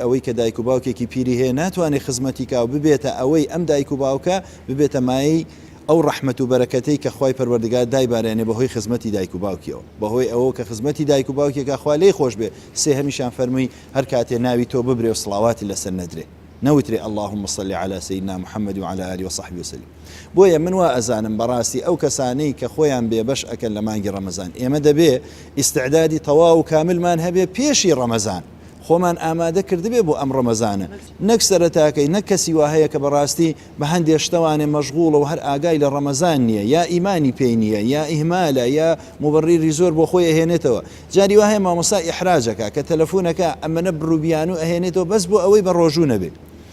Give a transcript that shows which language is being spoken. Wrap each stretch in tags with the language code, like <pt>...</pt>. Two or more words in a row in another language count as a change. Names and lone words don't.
<ckb>ئەوەی کە دایک و باوکێکی پیری هەیە ناتوانێت خزمەتی کا و ببێتە ئەوەی ئەم دایک و باوکە ببێتە مایی ئەو ڕەحمەت و بەرەکەتەی کە خوای پەروەردگار دایبارێنێ بەهۆی خزمەتی دایک و باوکیەوە بەهۆی ئەوە کە خزمەتی دایک و باوکێکە خوا لێی خۆش بێ سێهەمیشان فەرمووی هەر کاتێ ناوی تۆ ببرێ و سڵاواتی لەسەر نەدرێ نەوترێ</ckb> <ar>اللهم صل على سيدنا محمد وعلى آله وصحبه وسلم</ar> <ckb>بۆیە من وا ئەزانم بەڕاستی ئەو کەسانەی کە خۆیان بێبەش ئەکەن لە مانگی ڕەمەزان ئێمە دەبێ ئیستعدادی تەواو و کاملمان هەبێ پێشی ڕەمەزان خۆمان ئامادە کردبێ بۆ ئەم ڕەمەزانە نەک سەرەتاکەی نەک کەسی وا هەیە کە بەڕاستی بە هەندێک شتەوانێ مەشغوڵە و هەر ئاگای لە ڕەمەزان نییە یا ئیمانی پێی نییە یا ئیهمالە یا مبڕیری زۆر بۆ خۆی ئەهێنێتەوە جاری وا هەیە مامۆستا ئیحراجەکە کە تەلەفۆنەکە ئەمەنە بڕووبیان و ئەهێنێتەوە بەس بۆ ئەوەی بە ڕۆژوو نەبێت</ckb>